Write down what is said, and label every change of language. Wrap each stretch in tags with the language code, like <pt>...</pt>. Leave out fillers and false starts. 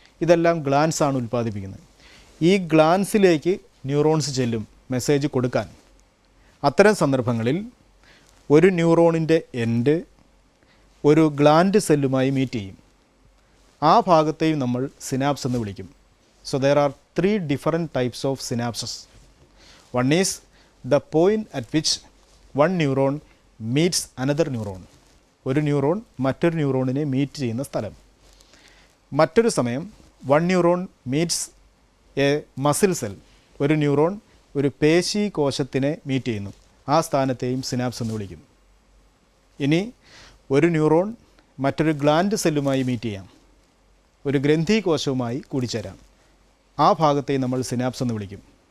<ml>ഇതെല്ലാം ഗ്ലാൻസ് ആണ് ഉൽപ്പാദിപ്പിക്കുന്നത്. ഈ ഗ്ലാൻസിലേക്ക് ന്യൂറോൺസ് ചെല്ലും മെസ്സേജ് കൊടുക്കാൻ. അത്തരം സന്ദർഭങ്ങളിൽ ഒരു ന്യൂറോണിൻ്റെ എൻഡ് ഒരു ഗ്ലാൻഡ് സെല്ലുമായി മീറ്റ് ചെയ്യും. ആ ഭാഗത്തെയും നമ്മൾ സിനാപ്സ് എന്ന് വിളിക്കും.</ml> <en>So there are 3 different types of synapses. One is the point at which one neuron meets another neuron.</en> <ml>ഒരു ന്യൂറോൺ മറ്റൊരു ന്യൂറോണിനെ മീറ്റ് ചെയ്യുന്ന സ്ഥലം. മറ്റൊരു സമയം 1 neuron</ml> <en>Meets a muscle cell.</en> <ml>ഒരു ന്യൂറോൺ ഒരു പേശി കോശത്തിനെ മീറ്റ് ചെയ്യുന്നു, ആ സ്ഥാനത്തെയും സിനാപ്സ് എന്ന് വിളിക്കും. ഇനി ഒരു ന്യൂറോൺ മറ്റൊരു ഗ്ലാൻഡ് സെല്ലുമായി മീറ്റ് ചെയ്യാം, ഒരു ഗ്രന്ഥി കോശവുമായി കൂടിച്ചേരാം, ആ ഭാഗത്തെയും നമ്മൾ സിനാപ്സ് എന്ന് വിളിക്കും.</ml>